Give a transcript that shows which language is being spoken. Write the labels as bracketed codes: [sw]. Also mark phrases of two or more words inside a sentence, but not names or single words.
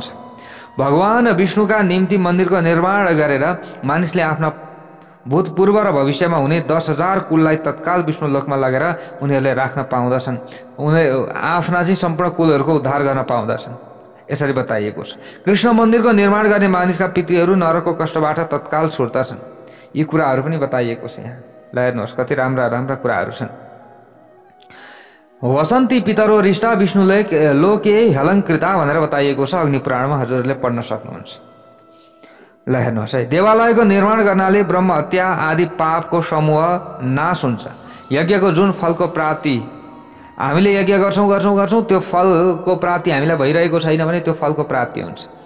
[ne] भगवान विष्णुका निम्ति मन्दिरको निर्माण गरेर मानिसले आफ्ना भूतपूर्व र भविष्यमा हुने 10,000 कुललाई तत्काल विष्णु लोकमा लगेर उनीहरूले राख्न पाउँदछन्। उनीहरू आफ्ना चाहिँ सम्पूर्ण कुलहरूको उद्धार गर्न पाउँदछन्। यसरी बताइएको छ। कृष्ण मन्दिरको निर्माण गर्ने मानिसका पितृहरू नरकको कष्टबाट तत्काल छुट्दछन्। यी कुराहरू पनि बताइएको छ यहाँ। ल हेर्नुहोस् कति राम्रा राम्रा कुराहरू छन्। [sa] वसन्ती पितरो रिष्टा विष्णुले लोके हलङ्कृता [ne] भनेर बताइएको छ अग्नि पुराणमा, हजुरहरूले पढ्न सक्नुहुन्छ। ल हेर्नुहोस् है, देवालयको निर्माण गर्नाले ब्रह्म हत्या आदि पापको समूह नाश हुन्छ। यज्ञको जुन फलको प्राप्ति हामीले यज्ञ गर्छौँ त्यो फलको प्राप्ति हामीलाई भइरहेको छैन भने त्यो फलको प्राप्ति हुन्छ।